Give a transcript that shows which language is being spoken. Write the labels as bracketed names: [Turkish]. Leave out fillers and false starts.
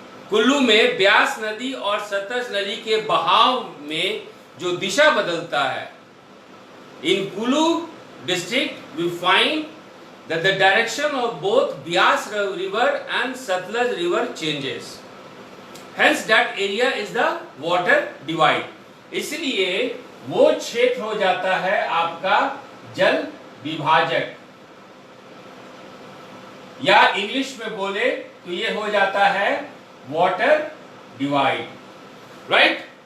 [Hindi] कुल्लू में ब्यास नदी और सतलज नदी के बहाव में जो दिशा बदलता है, [English] In Kullu district we find that the direction of both Byas river and Satluj river changes. Hence that area is the water divide. [Hindi] इसलिए वो क्षेत्र हो जाता है आपका जल विभाजक, या इंग्लिश में बोले तो ये हो जाता है वाटर डिवाइड, राइट?